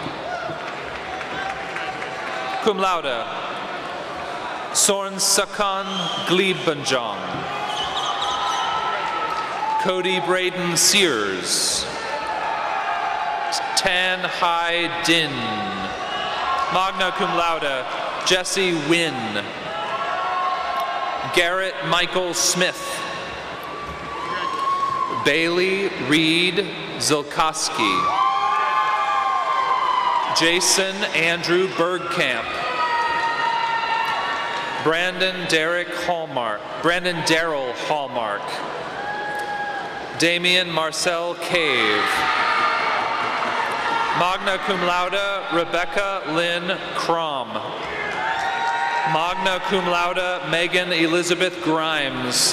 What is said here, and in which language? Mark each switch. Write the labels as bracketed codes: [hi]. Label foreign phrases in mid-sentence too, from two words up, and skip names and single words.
[la] Cum laude [en] Sorn Sakan Gleebanjong. Cody Braden Sears. Tan Hai Din. [la] Magna cum laude [en] Jesse Wynn. Garrett Michael Smith. Bailey Reed Zilkowski. Jason Andrew Bergkamp. Brandon Darrell Hallmark. Damian Marcel Cave. [la] Magna cum laude [en] Rebecca Lynn Crom. [la] Magna cum laude [en] Megan Elizabeth Grimes.